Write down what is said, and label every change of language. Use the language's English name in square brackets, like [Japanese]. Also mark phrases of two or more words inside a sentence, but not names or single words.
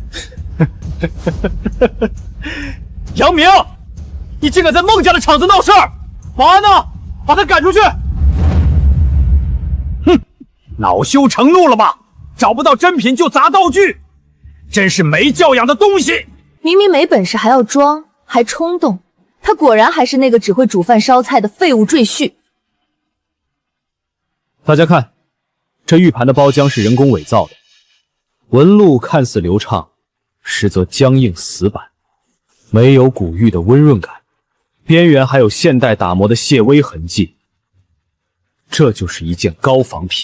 [Chinese] 楊明，你竟敢在孟家的場子鬧事兒！保安呢？把他趕出去！哼，惱羞成怒了吧？找不到真品就砸道具，真是沒教養的東西！明明沒本事還要裝，還衝動，他果然還是那個只會煮飯燒菜的廢物赘婿。大家看，這玉盤的包漿是人工偽造的，紋路看似流暢，實則僵硬死板，沒有古玉的溫潤感，邊緣還有現代打磨的細微痕跡，這就是一件高仿品。